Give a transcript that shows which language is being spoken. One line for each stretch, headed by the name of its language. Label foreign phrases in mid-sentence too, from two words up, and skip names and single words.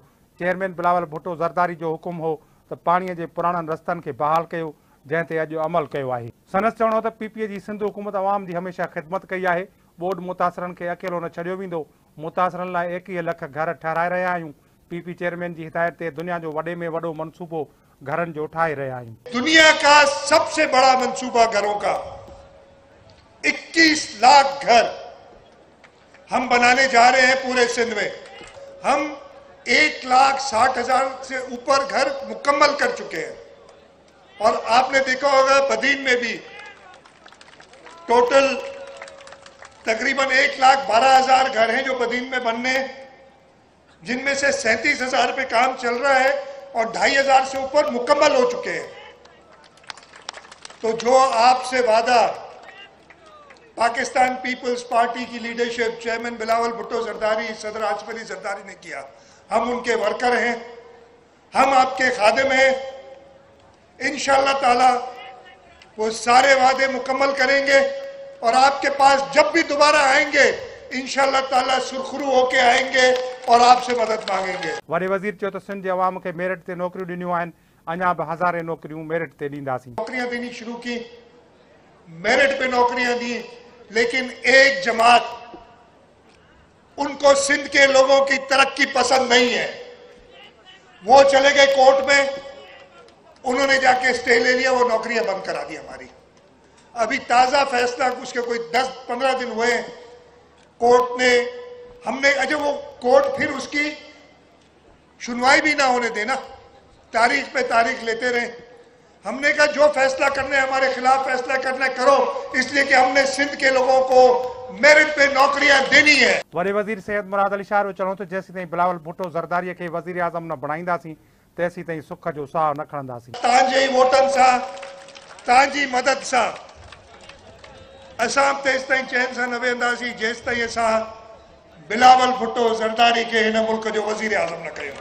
Sindhi: चेयरमैन बिलावल भुट्टो ज़रदारी जो हुकुम हो त पाणीअ जे पुराणनि रस्तनि खे बहाल कयो, जंहिं ते अॼु अमल कयो आहे। संदसि चवणो त PPA जी सिंध हुकूमत अवाम जी हमेशह ख़िदमत कई आहे। बोर्ड मुतासिरनि खे अकेलो न छॾियो वेंदो। मुतासिरनि लाइ 21 लख घर ठाराए रहिया आहियूं। PP चेयरमैन जी हिदायत ते दुनिया जो वॾे में वॾो मनसूबो घरनि जो ठाहे रहिया आहियूं।
Urdu: دنیا کا سب سے بڑا منصوبہ گھروں کا 21 لاکھ گھر ہم بنانے جا رہے ہیں پورے سندھ میں. ہم 1,60,000 سے اوپر گھر مکمل کر چکے ہیں. اور آپ نے دیکھا ہوگا بدین میں بھی ٹوٹل تقریباً 1,12,000 گھر ہیں جو بدین میں بننے، جن میں سے 37,000 پہ کام چل رہا ہے اور 2,500 سے اوپر مکمل ہو چکے ہیں. تو جو آپ سے وعدہ پاکستان پیپلز پارٹی کی لیڈرشپ, چیئرمین بلاول بھٹو زرداری، صدر آصف علی زرداری نے کیا، ہم ان کے ورکر ہیں، ہم آپ کے خادم ہیں.
Arabic: إن شاء الله تعالى
Urdu: وہ سارے وعدے مکمل کریں گے اور آپ کے پاس جب بھی دوبارہ آئیں گے
Arabic: إن شاء الله تعالى
Urdu: سرخرو ہو کے آئیں گے اور آپ سے مدد مانگیں گے.
Sindhi: वॾे वज़ीर चयो त सिंध जे अवाम खे मेरिट ते नौकरियूं ॾिनियूं आहिनि, अञा बि हज़ारे नौकरियूं मेरिट ते ॾींदासीं।
Urdu: نوکریاں دینی شروع کی، میرٹ پہ نوکریاں دی، لیکن ایک جماعت ان کو سندھ کے لوگوں کی ترقی پسند نہیں ہے. وہ چلے گئے کورٹ میں، انہوں نے جا کے اسٹے لے لیا، وہ نوکریاں بند کرا دی ہماری. ابھی تازہ فیصلہ، اس کے کوئی 10-15 دن ہوئے، کورٹ نے، ہم نے اجے وہ کورٹ پھر اس کی سنوائی بھی نہ ہونے دینا، تاریخ پہ تاریخ لیتے رہے. ہم نے کہا جو فیصلہ کرنا ہے، ہمارے خلاف فیصلہ کرنا ہے، کرو، اس لیے کہ ہم نے سندھ کے لوگوں کو میرٹ پہ نوکریاں دینی ہے.
Sindhi: वॾे वज़ीर सैयद मुराद अली शाह चवणो त जेसीं ताईं बिलावल भुट्टो ज़रदारीअ खे वज़ीर आज़म न बणाईंदासीं तेसीं ताईं सुख जो साह न खणंदासीं। तव्हांजे वोटनि सां, तव्हांजी मदद सां असां तेसि ताईं चैन सां न वेंदासीं जेसि ताईं असां बिलावल भुट्टो ज़रदारी खे हिन मुल्क जो वज़ीर आज़म न कयूं।